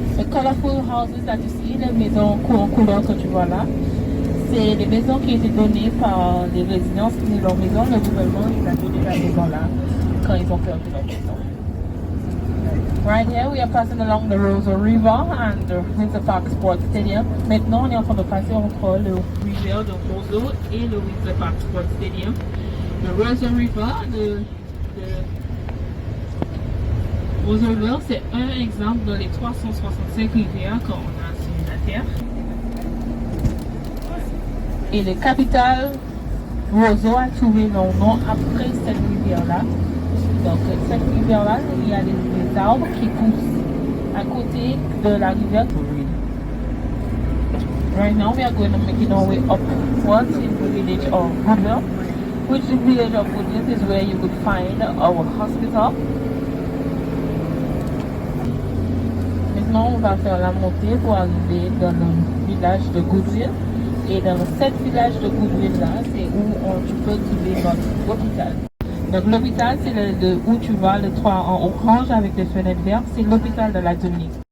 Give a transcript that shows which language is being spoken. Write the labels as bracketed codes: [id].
[en] colorful houses that you see, [fr] les maisons en couleur que tu vois là, c'est des maisons qui étaient données par les résidents qui tenaient leur maison. Le gouvernement il a donné la maison là quand ils ont perdu leur maison. [en] Right here we are passing along the Roseau River and the Winter Park Sports Stadium. [fr] Maintenant on est en train de passer entre le rivière de Roseau et le Winter Park Sports Stadium. Le Roseau River, le Roseau River, c'est un exemple dans les 365 rivières qu'on a sur la Terre. Et le capital Roseau a trouvé leur nom après cette rivière-là. Donc cette rivière-là, il y a des arbres qui poussent à côté de la rivière. [en] Right now we are going to make our way upwards in the village of Woodville, which the village of Woodville is where you could find our hospital. [fr] Maintenant on va faire la montée pour arriver dans le village de Goodville. Et dans cette village de Goodville là, c'est où tu peux trouver notre hôpital. Donc l'hôpital, c'est où tu vois le toit en orange avec des fenêtres vertes, c'est l'hôpital de la Dominique.